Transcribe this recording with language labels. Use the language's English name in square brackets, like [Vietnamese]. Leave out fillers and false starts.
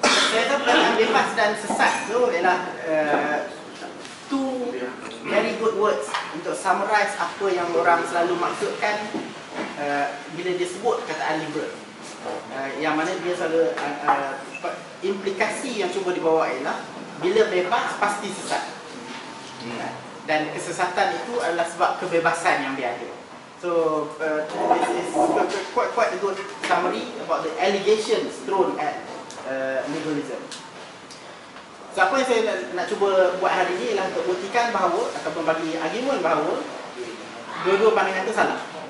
[Malay] Saya tahu perkataan bebas dan sesat tu ialah [English] two very good words [Malay] untuk summarize apa yang orang selalu maksudkan bila dia sebut perkataan liberal. Yang mana dia selalu implikasi yang cuba dibawa ialah bila bebas pasti sesat. Dan kesesatan itu adalah sebab kebebasan yang dia ada. [English] So this is quite a good summary about the allegations thrown at liberalism. [Malay] So apa yang saya nak cuba buat hari ini ialah untuk buktikan bahawa ataupun bagi argument bahawa dua-dua pandangan itu salah.